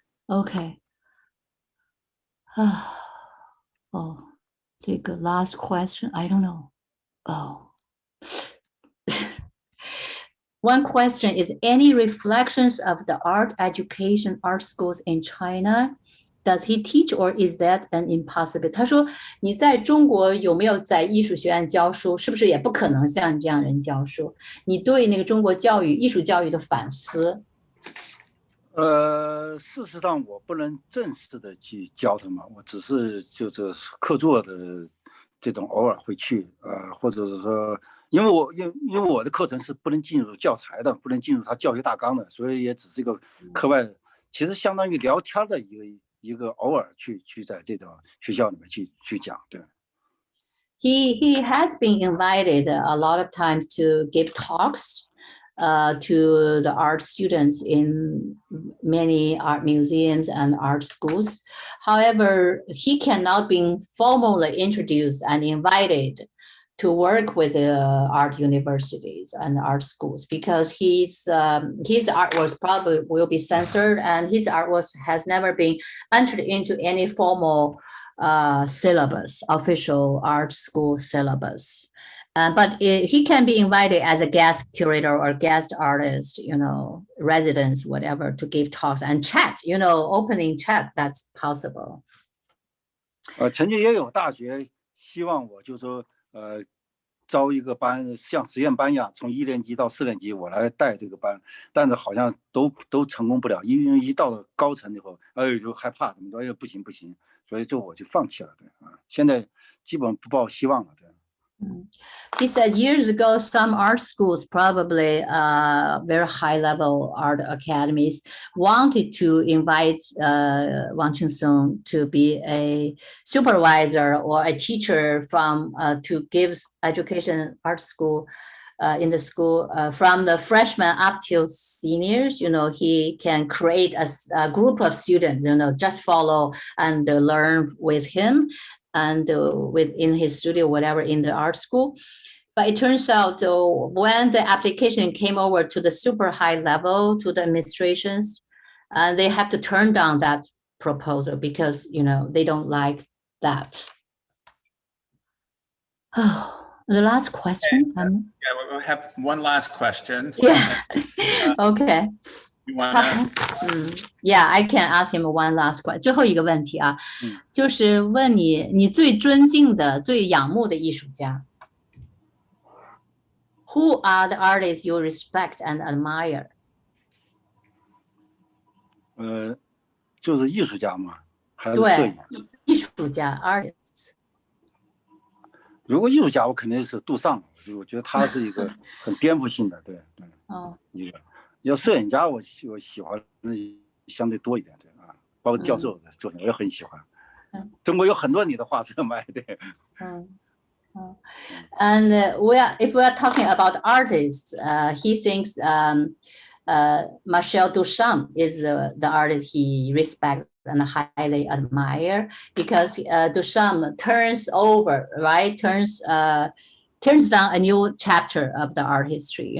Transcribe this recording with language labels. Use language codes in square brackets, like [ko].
[en] Okay. Oh, take a last question. I don't know. Oh, one question is any reflections of the art education art schools in China? Does he teach or is that an impossibility? [zh] 他说你在中国有没有在艺术学院教书？是不是也不可能像你这样人教书？你对那个中国教育、艺术教育的反思？事实上我不能正式的去教他们，我只是就是课座的。这种偶尔会去，或者是说，因为我的课程是不能进入教材的，不能进入他教学大纲的，所以也只是一个课外，其实相当于聊天的一个偶尔去在这种学校里面去讲，对。 [en] He has been invited a lot of times to give talks to the art students in many art museums and art schools. However, he cannot be formally introduced and invited to work with art universities and art schools because his artworks probably will be censored and his artworks has never been entered into any formal syllabus, official art school syllabus. But he can be invited as a guest curator or guest artist, residents, whatever, to give talks and chat, opening chat, that's possible. [zh] 曾经也有大学希望我就说招一个班，像实验班一样，从1年级到4年级我来带这个班，但是好像都成功不了，因为一到了高层以后，就害怕，怎么说，不行，所以我就放弃了，对啊，现在基本不抱希望了，对。 [en] He said years ago, some art schools, probably very high-level art academies, wanted to invite Wang Qingsong to be a supervisor or a teacher to give education art school in the school from the freshmen up till seniors. He can create a group of students, just follow and learn with him. And within his studio, whatever, in the art school. But it turns out when the application came over to the super high level, to the administrations, they have to turn down that proposal because, they don't like that. Oh, the last question. Yeah, we'll have one last question. Yeah, okay. You wanna... Yeah, I can ask him one last question. [zh] 最后一个问题啊，就是问你最尊敬的、最仰慕的艺术家。 [en] Who are the artists you respect and admire? [zh] 就是艺术家嘛，还是摄影？对，艺术家 artists。如果艺术家，我肯定是杜尚，我觉得他是一个很颠覆性的，对。一个。要摄影家，我喜欢的相对多一点，对啊，包括教授的作品我也很喜欢。中国有很多你的画册卖，对。 [en] And if we are talking about artists, he thinks Marcel Duchamp is the artist he respects and highly admire, because Duchamp turns down a new chapter of the art history.